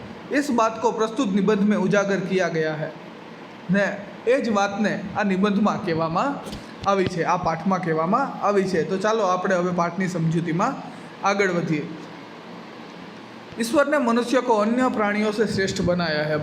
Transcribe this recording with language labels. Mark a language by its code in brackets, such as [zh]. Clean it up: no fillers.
[hi] इस बात को प्रस्तुत निबंध में उजागर किया गया है. [gu] ने એ જ વાતને આ નિબંધમાં કહેવામાં આવી છે, આ પાઠમાં કહેવામાં આવી છે. તો ચાલો આપણે હવે પાઠની સમજૂતીમાં આગળ વધીએ. [hi] ईश्वर ने मनुष्य को अन्य प्राणियों से श्रेष्ठ बनाया है.